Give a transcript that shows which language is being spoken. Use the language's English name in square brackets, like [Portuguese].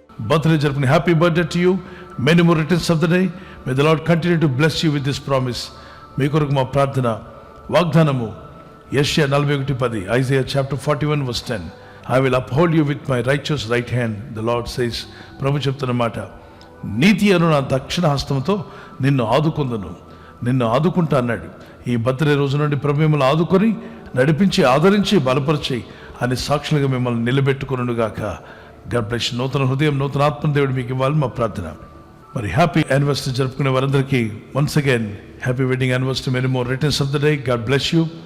[Telugu] Birthday జరుపుకుని [English] Happy birthday to you. Many more returns of the day. May the lord continue to bless you with this promise. [Telugu] మీ కొరకు మా ప్రార్థన వాగ్దానము యెషయా 41:10, [English] Isaiah chapter 41 verse 10. I will uphold you with my righteous right hand, the Lord says. [Telugu] ప్రభు చెప్తున్న మాట, నీతి అను నా దక్షిణ హస్తంతో నిన్ను ఆదుకుందును, నిన్ను ఆదుకుంటా అన్నాడు. ఈ బర్త్డే రోజు నుండి ప్రభు మిమ్మల్ని ఆదుకొని నడిపించి, ఆదరించి, బలపరిచి అని సాక్షులుగా మిమ్మల్ని నిలబెట్టుకునుగాక. [English] God bless you. [Telugu] నూతన హృదయం, నూతన ఆత్మ దేవుడు మీకు ఇవ్వాలి మా ప్రార్థన. [English] మరి happy anniversary [Telugu] జరుపుకునే వారందరికీ [English] Once again happy wedding anniversary. Many more returns of the day. God bless you.